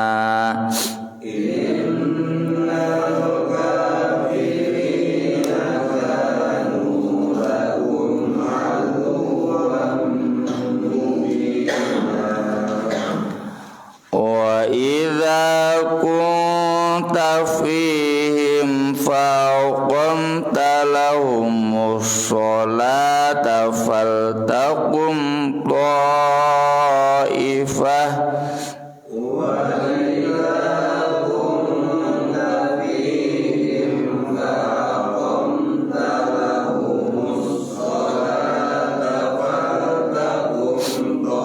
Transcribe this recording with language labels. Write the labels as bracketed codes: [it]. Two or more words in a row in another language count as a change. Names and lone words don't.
[ar] إن الكافرين كانوا لكم عدوا مبينا. وإذا كنت فيهم فأقمت لهم الصلاة فلتقم طائفة. وإذا كنت فيهم فأقمت لهم الصلاة فلتقم